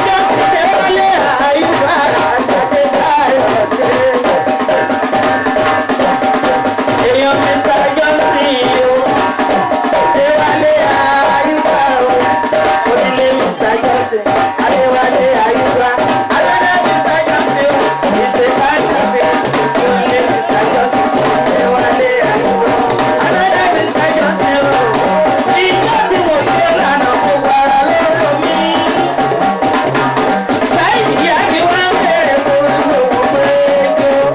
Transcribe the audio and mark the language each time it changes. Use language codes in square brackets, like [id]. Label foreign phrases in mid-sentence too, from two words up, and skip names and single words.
[yo] Johnson, Adéwálé, Àyùbá, sáré báyọ̀ dé. Èèyàn Mr. Johnson o, Adéwálé, Àyùbá o. Onílé Mr. Johnson, Adéwálé, Àyùbá. Aládé Mr. Johnson o, [en] he's a fine cafe. [yo] Onílé Mr. Johnson, Adéwálé, Àyùbá. Aládé Mr. Johnson o, ìjọ tí mo gbé lánàá kó para lọ́dọ̀ mi. Sáyidì Àdìwá ń bèrè fún mi, mo gbé jó.